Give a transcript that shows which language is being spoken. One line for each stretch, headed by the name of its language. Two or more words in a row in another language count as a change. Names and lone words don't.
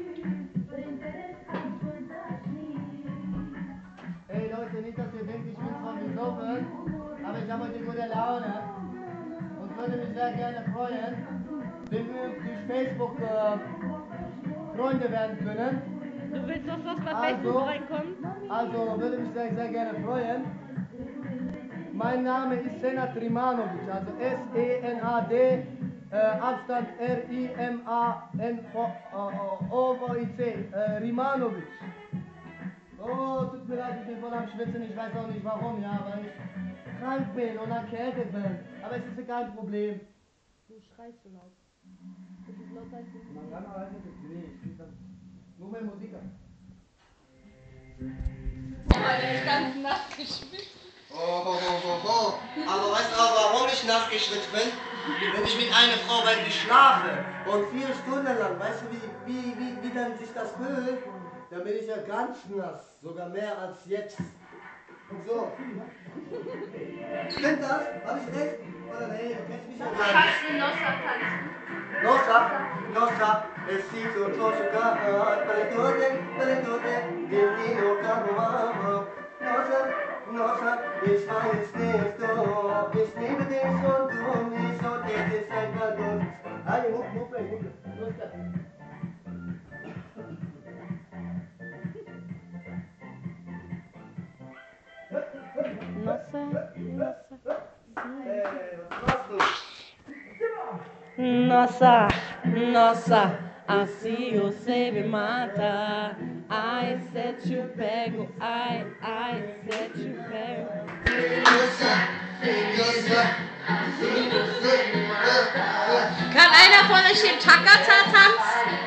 German: Hey Leute, nicht, dass ihr denkt, ich bin zwar besoffen, aber ich habe heute gute Laune und würde mich sehr gerne freuen, wenn wir durch Facebook Freunde werden können. Du willst doch, dass bei Also, Facebook reinkommt? Also würde mich sehr, sehr gerne freuen. Mein Name ist Senad Rimanovic, also S-E-N-A-D, Abstand R-I-M-A-N-O-V-I-C, Rimanovic. Oh, tut mir leid, ich bin voll am Schwitzen, ich weiß auch nicht warum, ja, weil ich krank bin und erkältet bin. Aber es ist ja kein Problem. Du schreist so laut. Das ist lauter als du. Man kann aber nicht, nee, ich krieg das nur mehr Musik an. Der ist ganz nass geschwitzt. Oh. Aber weißt du auch, warum ich nass geschwitzt bin? Wenn ich mit einer Frau wirklich schlafe und 4 Stunden lang, weißt du, wie dann sich das fühlt? Dann bin ich ja ganz nass, sogar mehr als jetzt. Und so. Stimmt das? Hab ich recht? Oder nee, du kennst mich ja gar nicht. Kannst du Nossa tanzen? Nossa, besito, tosca, paletone, divino, camo, Nossa, ich war jetzt nicht so, ich liebe dich und du mich und jetzt ist einfach gut. Alle, hup, los geht's.
Portuguese: Nossa, assim você me mata. Ai, se eu te pego, ai, se eu te pego.
German: Kann einer von euch den Takata tanzen?